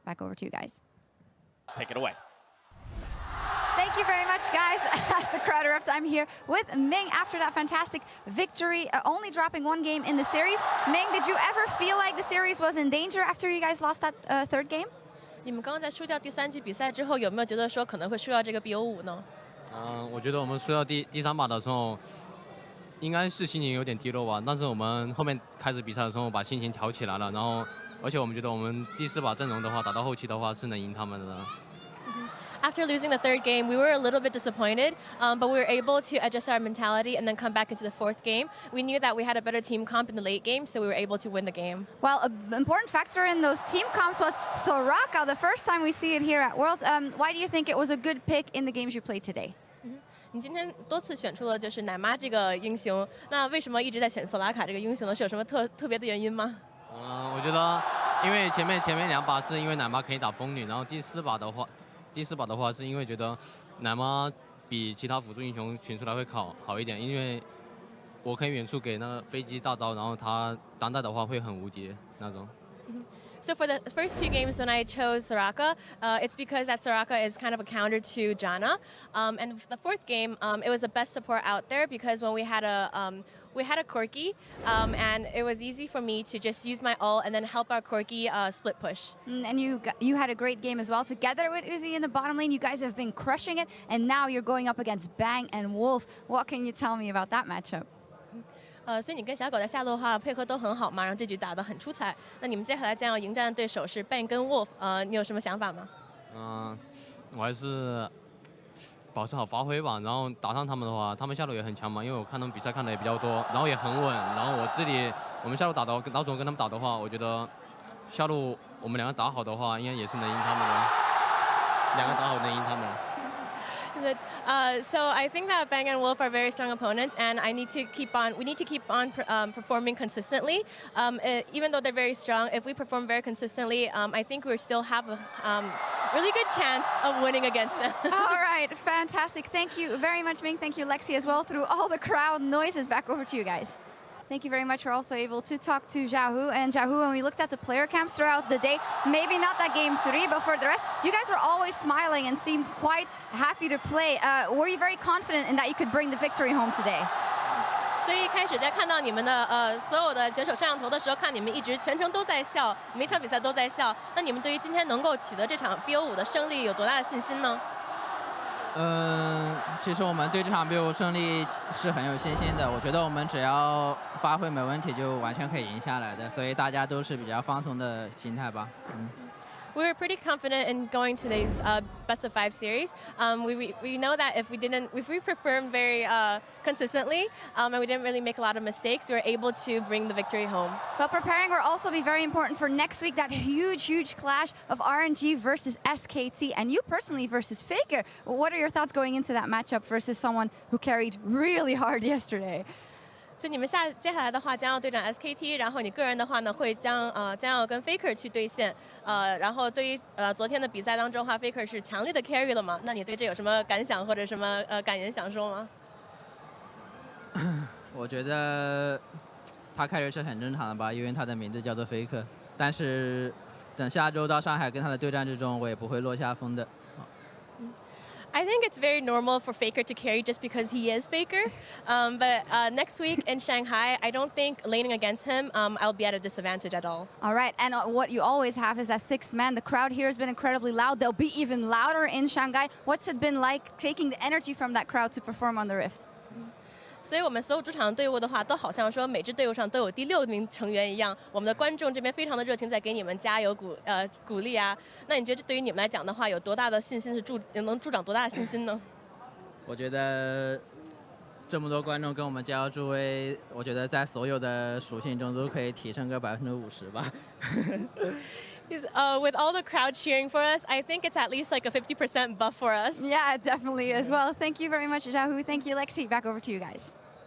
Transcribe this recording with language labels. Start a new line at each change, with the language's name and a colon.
English: Back over to you guys. Let's take it away. Thank you very much, guys. As the crowd erupts, I'm here with Ming after that fantastic victory, only dropping 1 game in the series. Ming, did you ever feel like the series was in danger after you guys lost that third game?
Chinese: 你们刚刚在输掉第3局比赛之后，有没有觉得说可能会输掉这个 BO5 呢？我觉得我们输到第3把的时候，应该是心情有点低落吧。但是我们后面开始比赛的时候，把心情调起来了。然后，而且我们觉得我们第4把阵容的话，打到后期的话是能赢他们的。
English: After losing the third game, we were a little bit disappointed, but we were able to adjust our mentality and then come back into the 4th game. We knew that we had a better team comp in the late game, so we were able to win the game. Well, an important factor in those team comps was Soraka, the first time we see it here at Worlds. Why do you think it was a good pick in the games you played today?
Chinese: 你今天多次选出了就是奶妈这个英雄，那为什么一直在选索拉卡这个英雄呢？是有什么特别的原因吗？我觉得因为前面2把是因为奶妈可以打风女，然后第4把的话是因为觉得奶妈比其他辅助英雄群出来会好一点，因为我可以远处给那个飞机大招，然后他单带的话会很无敌那种。
English: So for the first 2 games when I chose Soraka, it's because that Soraka is kind of a counter to Janna. And the 4th game, it was the best support out there because when we had a Corki, and it was easy for me to just use my ult and then help our Corki split push. And you had a great game as well. Together with Uzi in the bottom lane, you guys have been crushing it, and now you're going up against Bang and Wolf. What can you tell me about that matchup?
Chinese: 所以你跟小狗在下路的话配合都很好嘛，然后这局打得很出彩。那你们接下来将要迎战的对手是 Bang 跟 Wolf， 你有什么想法吗？我还是保持好发挥吧。然后打上他们的话，他们下路也很强嘛，因为我看他们比赛看的也比较多，然后也很稳。然后我们下路老总跟他们打的话，我觉得下路我们2个打好的话，应该也是能赢他们的。2个打好能赢他们。
English: So I think that Bang and Wolf are very strong opponents, and we need to keep on performing consistently. Even though they're very strong, if we perform very consistently, I think we still have a really good chance of winning against them. All right, fantastic. Thank you very much, Ming. Thank you, Lexi, as well. Through all the crowd noises, back over to you guys. Thank you very much. We're also able to talk to Xiaohu. And Xiaohu, when we looked at the player camps throughout the day, maybe not that game 3, but for the rest, you guys were always smiling and seemed quite happy to play. Were you very confident in that you could bring the victory home today?
Chinese: 所以一开始在看到你们的所有的选手摄像头的时候，看你们一直全程都在笑，每场比赛都在笑。那你们对于今天能够取得这场 BO5 的胜利有多大的信心呢？其实我们对这场 BO5 胜利是很有信心的。我觉得我们只要发挥没问题，就完全可以赢下来的。所以大家都是比较放松的心态吧。
English: We were pretty confident in going to these best of 5 series. We know that if we performed very consistently and we didn't really make a lot of mistakes, we were able to bring the victory home. But preparing will also be very important for next week, that huge clash of RNG versus SKT, and you personally versus Faker. What are your thoughts going into that matchup versus someone who carried really hard yesterday?
Chinese: 所以你们接下来的话将要对战 SKT， 然后你个人的话呢会将要跟 Faker 去对线，然后对于昨天的比赛当中的话 ，Faker 是强力的 carry 了嘛？那你对这有什么感想或者什么感言想说吗？我觉得他 carry 是很正常的吧，因为他的名字叫做 Faker。但是等下周到上海跟他的对战之中，我也不会落下风的。
English: I think it's very normal for Faker to carry just because he is Faker. But next week in Shanghai, I don't think laning against him, I'll be at a disadvantage at all. All right, and what you always have is that 6-man. The crowd here has been incredibly loud. They'll be even louder in Shanghai. What's it been like taking the energy from that crowd to perform on the Rift?
Chinese: 所以我们所有主场队伍的话，都好像说每支队伍上都有第6名成员一样。我们的观众这边非常的热情，在给你们加油鼓励啊。那你觉得对于你们来讲的话，有多大的信心是能助长多大的信心呢？我觉得这么多观众跟我们加油助威，我觉得在所有的属性中都可以提升个50%吧。
English: With all the crowd cheering for us, I think it's at least like a 50% buff for us. Yeah, definitely as well. Thank you very much, Xiaohu. Thank you, Lexi. Back over to you guys.